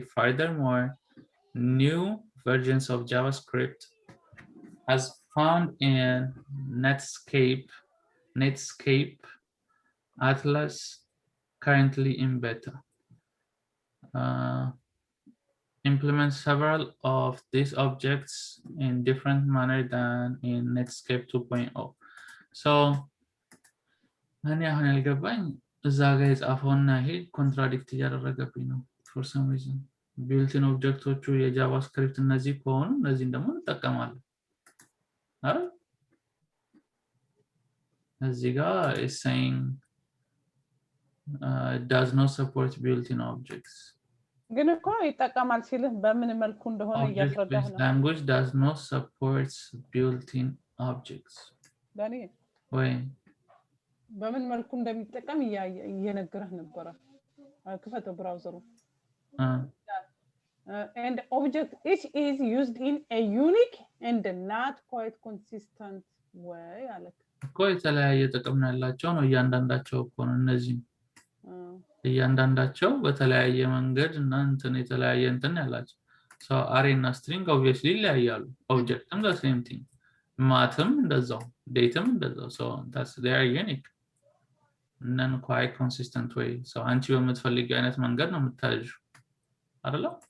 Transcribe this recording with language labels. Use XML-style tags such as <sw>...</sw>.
<en>Furthermore, new versions of JavaScript as found in Netscape Atlas currently in beta implement several of these objects in different manner than in Netscape 2.0.</en> <am>so እኔ አሁን ያልገባኝ እዛ ጋር የጻፈውና ይሄ ኮንትራዲክት እያደረገብኝ ነው</am> <en>for some reason built-in</en> <am>ኦብጀክቶቹ የጃቫስክሪፕት እነዚህ ከሆኑ እነዚህን ደግሞ እንጠቀማለን አይደል? እዚህ ጋር</am> <en>is saying it does not support built-in objects.</en> <am>ግን እኮ ይጠቀማል ሲልህ በምን መልኩ እንደሆነ እያስረዳህ ነው።</am> <en>language does not support built-in objects.</en> <am>ዳኒ ወይ በምን መልኩ እንደሚጠቀም እየነገረህ ነበር። ክፈተው ብራውዘሩ</am> <en>and object each is used in a unique and not quite consistent way</en> <am>አለክ እኮ የተለያየ ጥቅም ያላቸው ነው እያንዳንዳቸው እኮ ነው እነዚህ እያንዳንዳቸው በተለያየ መንገድ እና እንትን የተለያየ እንትን ያላቸው so array እና string obviously ይለያያሉ objectም the same thing mathም እንደዛው dateም እንደዛው</am> <en>so that's they are unique and then quite consistent way</en> <am>so አንቺ በምትፈልጊው አይነት መንገድ ነው የምታዩ አይደል?</am>